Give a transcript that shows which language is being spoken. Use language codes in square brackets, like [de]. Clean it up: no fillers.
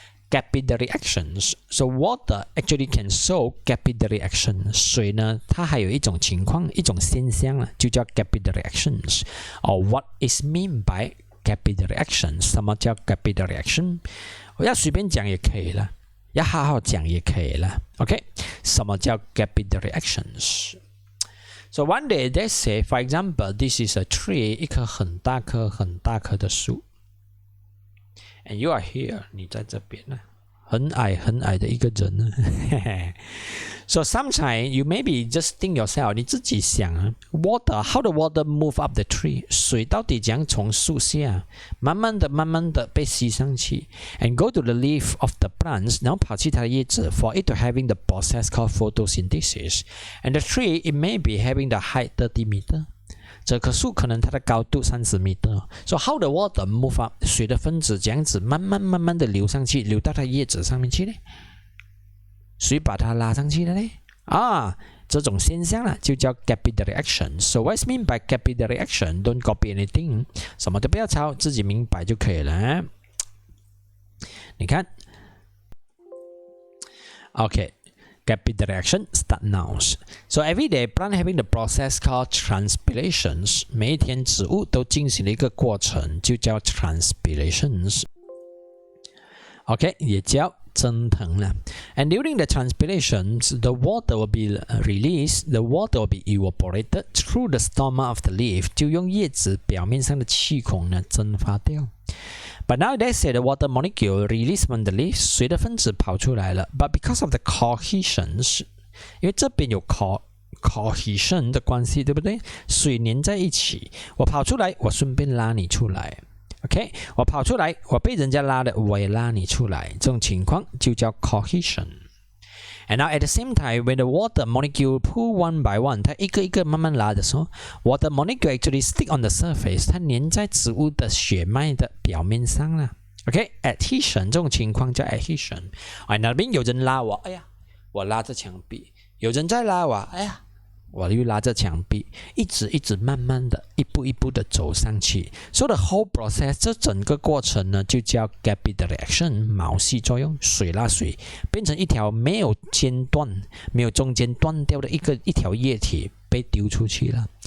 [en] Capillary actions. So water actually can show capillary action. [zh] 水呢，它还有一种情况，一种现象呢，就叫 capillary actions. [en] Or what is mean by capillary action? [zh] 什么叫 capillary action? 我要随便讲也可以了，要好好讲也可以了。 [en] OK， [zh] 什么叫 capillary actions? [en] So one day they say, for example, this is a tree， [zh] 一棵很大棵的树。 [en] And you are here， [zh] 你在这边呢，很矮的一个人呢。 [en] So sometimes you maybe just think yourself， [zh] 你自己想啊 [en] ，how the water move up the tree， [zh] 水到底怎样从树下慢慢的被吸上去 [en] ，and go to the leaf of the plants， [zh] 然后跑去它的叶子 [en] ，for it to having the process called photosynthesis，and the tree it may be having the height 30 meter。 [zh] 这棵树可能它的高度30米。 [en] So how the water move up？ [zh] 水的分子这样子慢慢的流上去，流到它叶子上面去呢？谁把它拉上去的呢？这种现象呢就叫 capillary action。 [en] So what's mean by capillary action? Don't copy anything， [zh] 什么都不要抄，自己明白就可以了。你看 [en] ，OK。Capillary action start now. So every day, plant having the process called transpirations. [zh] 每一天植物都进行了一个过程，就叫 transpirations. OK， 也叫蒸腾了。 [en] And during the transpirations, the water will be released. The water will be evaporated through the stomach of the leaf. [zh] 就用叶子表面上的气孔呢蒸发掉。 [en] But now they say the water molecule released from the leaf， [zh] 水的分子跑出来了。 [en] But because of the cohesions， [zh] 因为这边有 cohesion 的关系，对不对？水粘在一起，我跑出来，我顺便拉你出来。 OK， 我跑出来，我被人家拉的，我也拉你出来。这种情况就叫 cohesion。 [en] And now at the same time, when the water molecule pull one by one， [zh] 它一个一个慢慢拉的时候 ， [en] water molecule actually stick on the surface， [zh] 它粘在植物的血脉的表面上了。 OK，adhesion 这种情况叫 adhesion。那边有人拉我，哎呀，我拉着墙壁；有人在拉我，哎呀，我又拉着墙壁，一直慢慢的，一步的走上去。 [en] So the whole process， [zh] 这整个过程呢，就叫 capillary action， 毛细作用，水拉水，变成一条没有间断、没有中间断掉的一条液体被丢出去了。